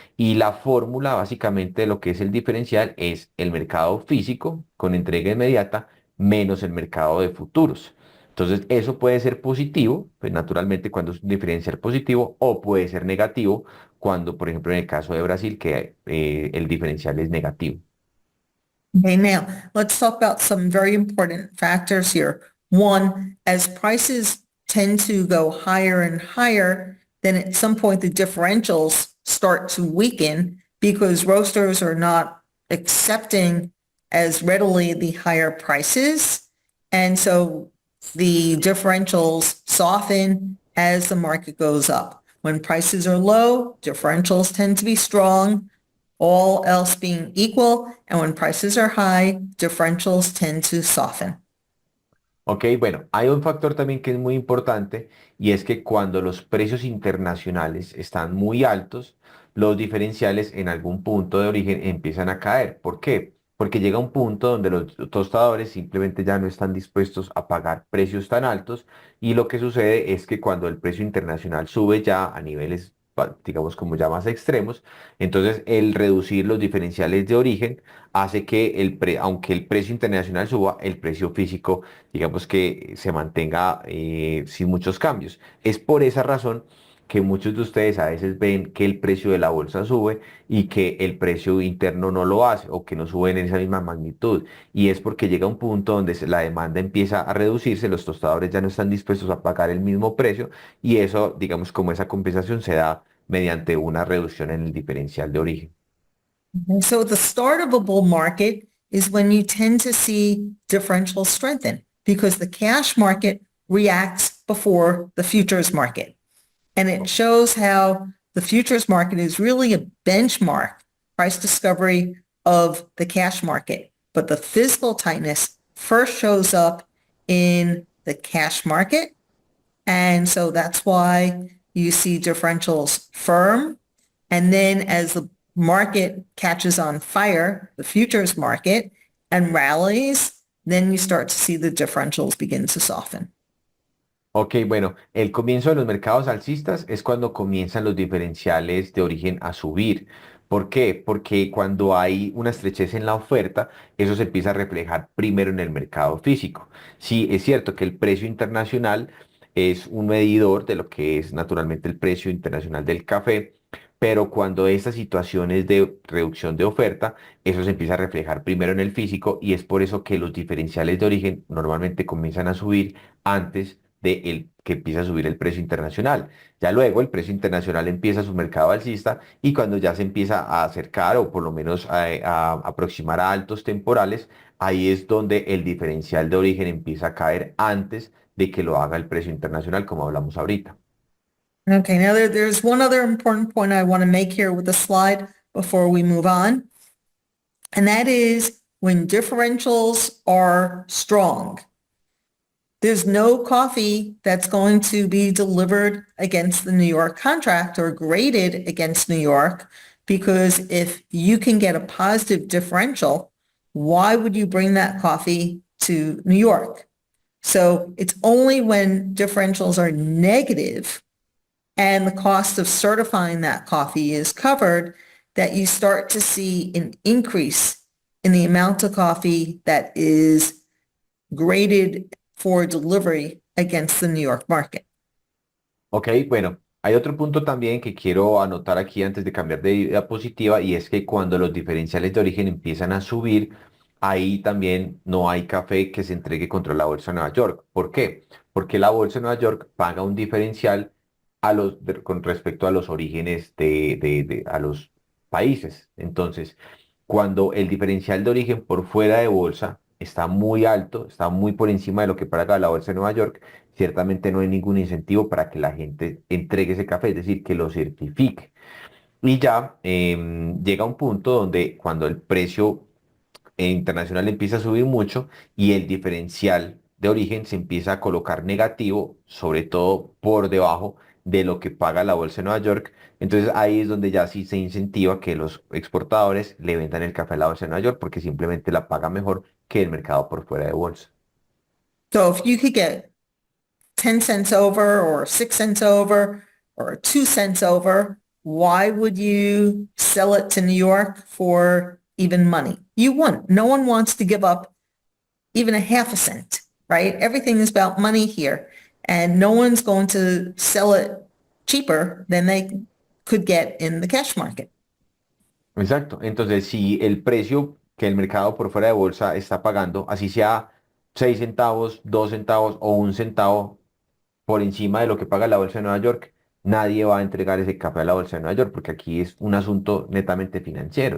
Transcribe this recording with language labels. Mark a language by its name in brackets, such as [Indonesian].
[Spanish] Y la fórmula básicamente de lo que es el diferencial es el mercado físico con entrega inmediata menos el mercado de futuros. Entonces, eso puede ser positivo, pues naturalmente cuando es un diferencial positivo, o puede ser negativo cuando, por ejemplo, en el caso de Brasil, que el diferencial es negativo. [English] Okay, now let's talk about some very important factors here. One, as prices tend to go higher and higher, then at some point the differentials start to weaken because roasters are not accepting as readily the higher prices. And so the differentials soften as the market goes up. When prices are low, differentials tend to be strong, all else being equal. And when prices are high, differentials tend to soften. [Spanish] Ok, bueno, hay un factor también que es muy importante y es que cuando los precios internacionales están muy altos, los diferenciales en algún punto de origen empiezan a caer. ¿Por qué? Porque llega un punto donde los tostadores simplemente ya no están dispuestos a pagar precios tan altos y lo que sucede es que cuando el precio internacional sube ya a niveles, digamos, como ya más extremos, entonces el reducir los diferenciales de origen hace que aunque el precio internacional suba, el precio físico digamos que se mantenga sin muchos cambios. Es por esa razón que muchos de ustedes a veces ven que el precio de la bolsa sube y que el precio interno no lo hace o que no sube en esa misma magnitud. Y es porque llega un punto donde la demanda empieza a reducirse, los tostadores ya no están dispuestos a pagar el mismo precio y eso, digamos, como esa compensación se da mediante una reducción en el diferencial de origen. [English] And so the start of a bull market is when you tend to see differentials strengthen because the cash market reacts before the futures market. And it shows how the futures market is really a benchmark price discovery of the cash market. But the physical tightness first shows up in the cash market. And so that's why you see differentials firm. And then as the market catches on fire, the futures market, and rallies, then you start to see the differentials begin to soften. [Spanish] Ok, bueno, el comienzo de los mercados alcistas es cuando comienzan los diferenciales de origen a subir. ¿Por qué? Porque cuando hay una estrechez en la oferta, eso se empieza a reflejar primero en el mercado físico. Sí, es cierto que el precio internacional es un medidor de lo que es naturalmente el precio internacional del café, pero cuando estas situaciones de reducción de oferta, eso se empieza a reflejar primero en el físico y es por eso que los diferenciales de origen normalmente comienzan a subir antes de el que empieza a subir el precio internacional. Ya luego el precio internacional empieza su mercado alcista y cuando ya se empieza a acercar o por lo menos a aproximar a altos temporales, ahí es donde el diferencial de origen empieza a caer antes de que lo haga el precio internacional, como hablamos ahorita. [English] Okay, now there's one other important point I want to make here with the slide before we move on. And that is when differentials are strong, there's no coffee that's going to be delivered against the New York contract or graded against New York, because if you can get a positive differential, why would you bring that coffee to New York? So it's only when differentials are negative and the cost of certifying that coffee is covered that you start to see an increase in the amount of coffee that is graded for delivery against the New York market. [Spanish] Ok, bueno, hay otro punto también que quiero anotar aquí antes de cambiar de diapositiva y es que cuando los diferenciales de origen empiezan a subir, ahí también no hay café que se entregue contra la Bolsa de Nueva York. ¿Por qué? Porque la Bolsa de Nueva York paga un diferencial con respecto a los orígenes a los países. Entonces, cuando el diferencial de origen por fuera de bolsa está muy alto, está muy por encima de lo que paga la Bolsa de Nueva York, ciertamente no hay ningún incentivo para que la gente entregue ese café, es decir, que lo certifique. Y ya llega un punto donde cuando el precio internacional empieza a subir mucho y el diferencial de origen se empieza a colocar negativo, sobre todo por debajo de lo que paga la bolsa de Nueva York. Entonces ahí es donde ya sí se incentiva que los exportadores le vendan el café a la bolsa de Nueva York porque simplemente la paga mejor que el mercado por fuera de bolsa. [English] So if you could get 10 cents over or 6 cents over or 2 cents over, why would you sell it to New York for even money? You wouldn't. No one wants to give up even a half a cent, right? Everything is about money here, and no one's going to sell it cheaper than they could get in the cash market. [Spanish] Exacto. Entonces, si el precio que el mercado por fuera de bolsa está pagando, así sea 6 centavos, 2 centavos o 1 centavo por encima de lo que paga la bolsa de Nueva York, nadie va a entregar ese café a la Bolsa de Nueva York, porque aquí es un asunto netamente financiero.